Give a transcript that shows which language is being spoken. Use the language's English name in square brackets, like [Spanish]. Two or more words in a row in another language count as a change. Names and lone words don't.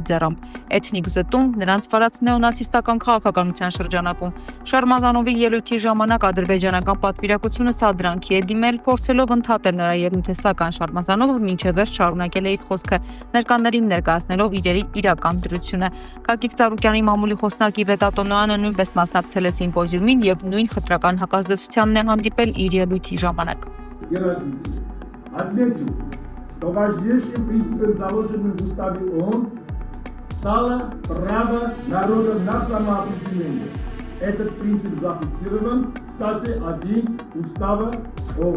[Armenian] ձեռամբ էթնիկ զտում, նրանց վարած նեոնացիստական քաղաքականության շրջանակում։ Շարմազանովի ելույթի ժամանակ ադրբեջանական պատվիրակությունը սադրանքի է դիմել, փորձելով ընդհատել նրա ելույթը, սակայն Շարմազանովը մինչև վերջ շարունակել է իր խոսքը, ներկաներին ներկայացնելով իրերի իրական դրությունը։ Գագիկ Ծառուկյանի մամուլի խոսնակի Վետատոնոյանը նույնպես մասնակցել է սիմպոզիումին եւ նույն խտրական հակազդեցությանն է հանդիպել իր ելույթի ժամանակ։ [Russian] Отмечу, что важнейшим принципом, заложенным в Уставе ООН, стало право народа на самоопределение. Этот принцип зафиксирован в статье 1 Устава ООН.